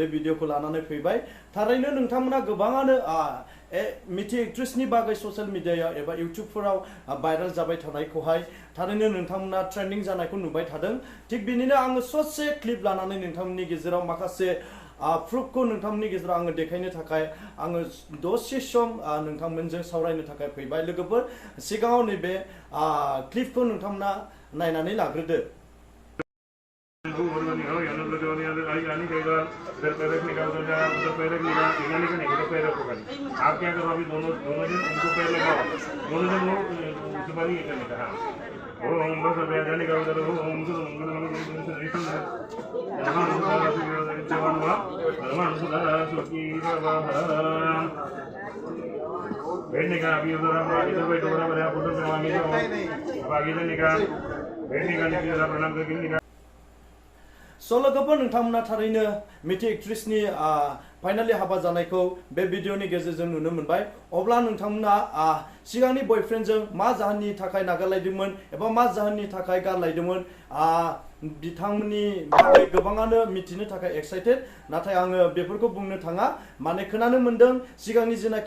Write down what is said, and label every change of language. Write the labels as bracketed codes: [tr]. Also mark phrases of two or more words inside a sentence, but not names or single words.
[brx] भिडिअखौ लानानै फैबाय थारैनो नोंथांमोना गोबाङानो मिथि एक्ट्रेसनि बागै [en] social mediayao [brx] एबा इउट्युबफोराव भाइरेल जाबाय थानायखौहाय थारैनो नोंथांमोना ट्रेन्डिं जानायखौ नुबाय थादों थिग बिनिनो आङो ससे क्लिप लानानै नोंथांमोननि गेजेराव माखासे प्रुफखौ नोंथांमोननि गेजेराव आङो देखायनो थाखाय आङो दसे सम नोंथांमोनजों सावरायनो थाखाय फैबाय लोगोफोर सिगाङाव नैबे क्लिपखौ नोंथांमोना नायनानै लाग्रोदो [hi] आप क्या करो अभी दोनों जन उनको पैर लगाओ दोनों जन लोग सिबीरी करने का ओम बस जाने का उधर ओम बैठने का अभी उधर हम इधर बैठो बराबर आप उधर से आगे जाओ अब आगे जाने का बैठने का नहीं जरा प्रणाम करके [brx] स' लोगोफोर नोंथांमोना थारैनो मिथि एक्ट्रेसनि फाइनालि हाबा जानायखौ बे भिडिअनि गेजेरजों नुनो मोनबाय अब्ला नोंथांमोना सिगांनि बयफ्रेन्डजों मा जाहोननि थाखाय नागारलायदोंमोन एबा मा जाहोननि थाखाय गारलायदोंमोन बिथांमोननि बागै गोबाङानो मिथिनो थाखाय एक्साइटेड नाथाय आङो बेफोरखौ बुंनो थाङा माने खोनानो मोनदों सिगांनि जेनाखि